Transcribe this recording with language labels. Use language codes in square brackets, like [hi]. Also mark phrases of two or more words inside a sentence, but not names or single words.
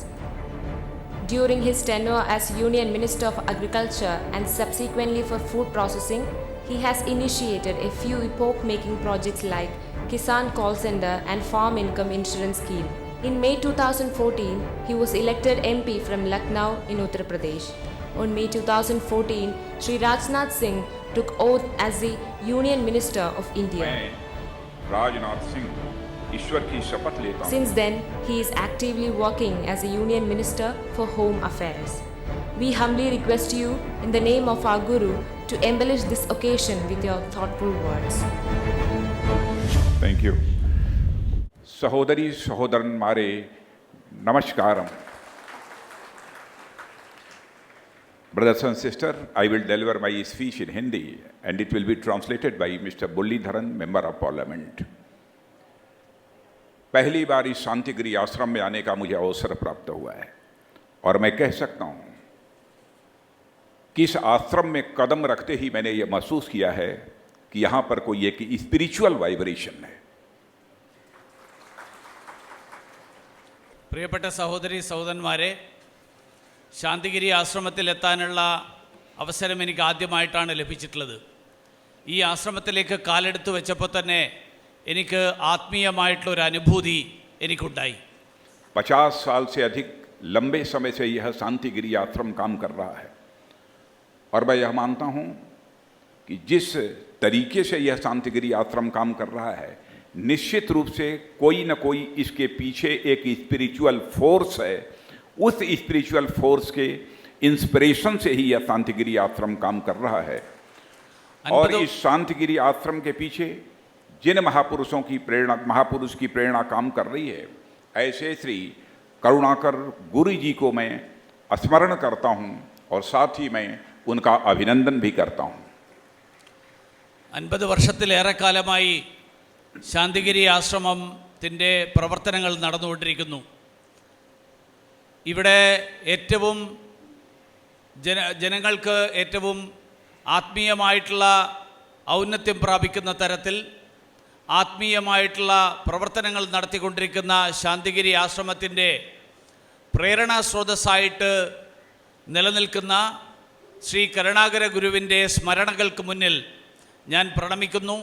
[en] During his tenure as Union Minister of Agriculture and subsequently for food processing, he has initiated a few epoch-making projects like Kisan Call Center and Farm Income Insurance Scheme. In May 2014, he was elected MP from Lucknow in Uttar Pradesh. On May 2014, Sri Rajnath Singh took oath as the Union Minister of India. [hi] Rajnath Singh, ईश्वर की शपथ लेता हूं. [en] Since then, he is actively working as a Union Minister for Home Affairs. We humbly request you, in the name of our Guru, to embellish this occasion with your thoughtful words. Thank you. [ml] സഹോദരി സഹോദരന്മാരെ നമസ്കാരം. [en] Brothers and sisters, I will deliver my speech in Hindi and it will be translated by Mr. Mullidharan, Member of Parliament. [hi] पहली बार इस शांतिगिरी आश्रम में आने का मुझे अवसर प्राप्त हुआ है और मैं कह सकता हूँ कि इस आश्रम में कदम रखते ही मैंने ये महसूस किया है कि यहाँ पर कोई एक [en] spiritual vibration [hi] है. [ml] പ്രിയപ്പെട്ട സഹോദരി സഹോദരന്മാരെ, ശാന്തിഗിരി ആശ്രമത്തിലെത്താനുള്ള അവസരം എനിക്ക് ആദ്യമായിട്ടാണ് ലഭിച്ചിട്ടുള്ളത്. ഈ ആശ്രമത്തിലേക്ക് കാലെടുത്ത് വെച്ചപ്പോൾ തന്നെ എനിക്ക് ആത്മീയമായിട്ടുള്ളൊരു അനുഭൂതി എനിക്കുണ്ടായി. [hi] 50 साल से अधिक लंबे समय से यह शांतिगिरी आश्रम काम कर रहा है और मैं यह मानता हूँ कि जिस तरीके से यह शांतिगिरी आश्रम काम कर रहा है, निश्चित रूप से कोई न कोई इसके पीछे एक [en] spiritual force [hi] है. उस [en] spiritual force [hi] के इंस्पिरेशन से ही यह शांतिगिरी आश्रम काम कर रहा है. और इस शांतिगिरी आश्रम के पीछे जिन महापुरुष की प्रेरणा काम कर रही है, ऐसे श्री करुणाकर गुरु जी को मैं स्मरण करता हूँ और साथ ही मैं उनका अभिनंदन भी करता हूँ. [ml] 50 വർഷത്തിലേറെക്കാലമായി ശാന്തിഗിരി ആശ്രമത്തിൻ്റെ പ്രവർത്തനങ്ങൾ നടന്നുകൊണ്ടിരിക്കുന്നു. ഇവിടെ ഏറ്റവും ജനങ്ങൾക്ക് ഏറ്റവും ആത്മീയമായിട്ടുള്ള ഔന്നത്യം പ്രാപിക്കുന്ന തരത്തിൽ ആത്മീയമായിട്ടുള്ള പ്രവർത്തനങ്ങൾ നടത്തിക്കൊണ്ടിരിക്കുന്ന ശാന്തിഗിരി ആശ്രമത്തിൻ്റെ പ്രേരണാ സ്രോതസ്സായിട്ട് നിലനിൽക്കുന്ന ശ്രീ കരുണാകര ഗുരുവിൻ്റെ സ്മരണകൾക്ക് മുന്നിൽ ഞാൻ പ്രണമിക്കുന്നു.